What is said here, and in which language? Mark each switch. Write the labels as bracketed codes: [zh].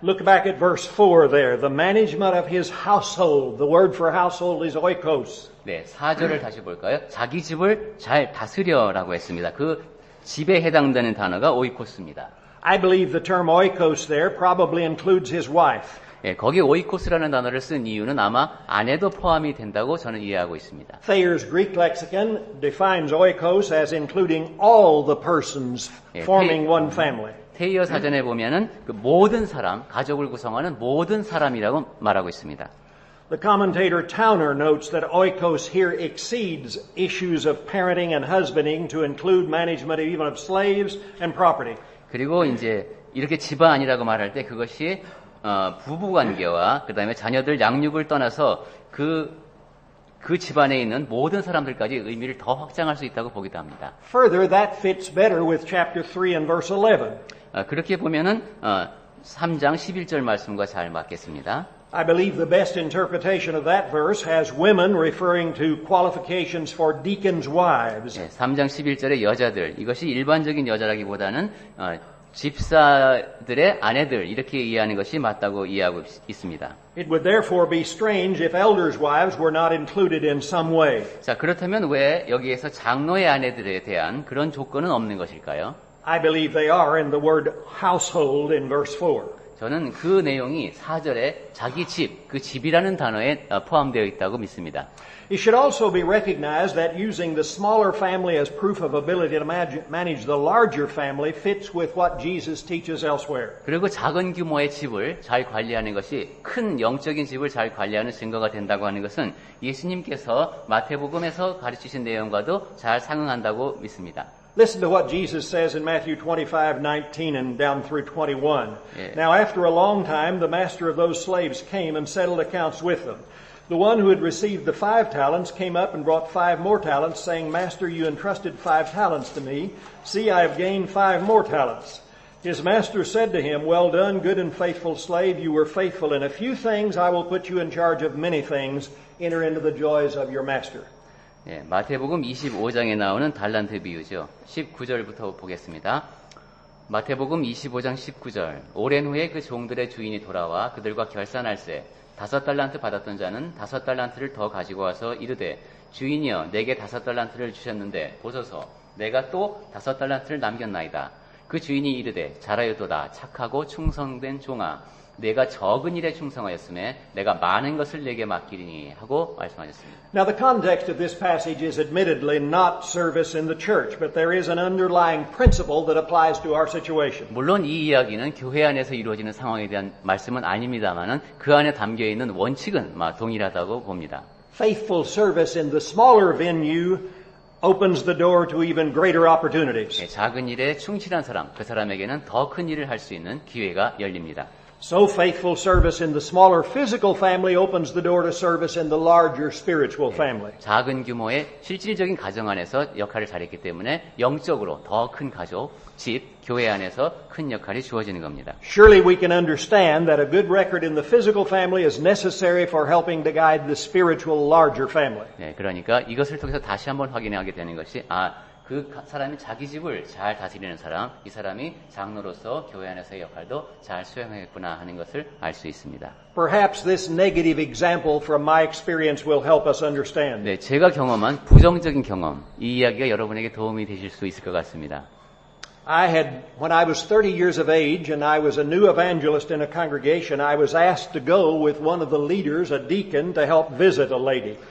[en] Look back at verse 4 there. The management of his household. The word for household is oikos. [ko] 네, 4절을 다시 볼까요? 자기 집을 잘 다스려라고 했습니다. 그 집에 해당되는 단어가 오이코스입니다. [en] I believe the term oikos there probably includes his wife. [ko] 예, 거기 오이코스라는 단어를 쓴 이유는 아마 아내도 포함이 된다고 저는 이해하고 있습니다. [en] Thayer's Greek lexicon defines oikos as including all the persons forming one family. [ko] 테이어 사전에 보면은 그 모든 사람, 가족을 구성하는 모든 사람이라고 말하고 있습니다. [en] The commentator Towner notes that oikos here exceeds issues of parenting and husbanding to include management even of slaves and property. [ko] 그리고 이제 이렇게 집안이라고 말할 때 그것이 부부 관계와 그다음에 자녀들 양육을 떠나서 그 집안에 있는 모든 사람들까지 의미를 더 확장할 수 있다고 보기도 합니다. [en] Further, that fits better with chapter 3 and verse 11. [ko] 그렇게 보면은 3장 11절 말씀과 잘 맞겠습니다. [en] I believe the best interpretation of that verse has women referring to qualifications for deacons' wives. [ko] 네, 3장 11절의 여자들, 이것이 일반적인 여자라기보다는 집사들의 아내들 이렇게 이해하는 것이 맞다고 이해하고 있습니다. [en] It would therefore be strange if elders' wives were not included in some way. [ko] 자, 그렇다면 왜 여기에서 장로의 아내들에 대한 그런 조건은 없는 것일까요? [en] I believe they are in the word household in verse 4. [ko] 저는 그 내용이 4절에 자기 집, 그 집이라는 단어에 포함되어 있다고 믿습니다. [en] It should also be recognized that using the smaller family as proof of ability to manage the larger family fits with what Jesus teaches elsewhere. [ko] 그리고 작은 규모의 집을 잘 관리하는 것이 큰 영적인 집을 잘 관리하는 증거가 된다고 하는 것은 예수님께서 마태복음에서 가르치신 내용과도 잘 상응한다고 믿습니다. [en] Listen to what Jesus says in Matthew 25:19 and down through 21. Yeah. Now after a long time, the master of those slaves came and settled accounts with them. The one who had received the 5 talents came up and brought 5 more talents, saying, Master, you entrusted 5 talents to me. See, I have gained 5 more talents. His master said to him, Well done, good and faithful slave. You were faithful in a few things. I will put you in charge of many things. Enter into the joys of your master. [ko] 예, 마태복음 25장에 나오는 달란트 비유죠. 19절부터 보겠습니다. 마태복음 25장 19절. 오랜 후에 그 종들의 주인이 돌아와 그들과 결산할세 5 달란트 받았던 자는 5 달란트를 더 가지고 와서 이르되 주인이여 내게 5 달란트를 주셨는데 보소서 내가 또 5 달란트를 남겼나이다. 그 주인이 이르되 잘하였도다 착하고 충성된 종아 내가 적은 일에 충성하였음에 내가 많은 것을 내게 맡기리니 하고 말씀하셨습니다. [en] Now the context of this passage is admittedly not service in the church, but there is an underlying principle that applies to our situation. [ko] 물론 이 이야기는 교회 안에서 이루어지는 상황에 대한 말씀은 아닙니다만은 그 안에 담겨 있는 원칙은 동일하다고 봅니다. [en] Faithful service in the smaller venue opens the door to even greater opportunities. [ko] 작은 일에 충실한 사람, 그 사람에게는 더 큰 일을 할 수 있는 기회가 열립니다. [en] So faithful service in the smaller physical family opens the door to service in the larger spiritual family. [ko] 작은 규모의 실질적인 가정 안에서 역할을 잘했기 때문에 영적으로 더 큰 가족, 집, 교회 안에서 큰 역할이 주어지는 겁니다. [en] Surely we can understand that a good record in the physical family is necessary for helping to guide the spiritual larger family. [ko] 네, 그러니까 이것을 통해서 다시 한번 확인하게 되는 것이 그 사람이 자기 집을 잘 다스리는 사람, 이 사람이 장로로서 교회 안에서의 역할도 잘 수행하겠구나 하는 것을 알 수 있습니다. [en] Perhaps this negative example from my experience will help us understand. [ko] 네, 제가 경험한 부정적인 경험, 이 이야기가 여러분에게 도움이 되실 수 있을 것 같습니다. [en] When I was 30 years of age and I was a new evangelist in a congregation, I was asked to go with one of the leaders, a deacon, to help visit a lady.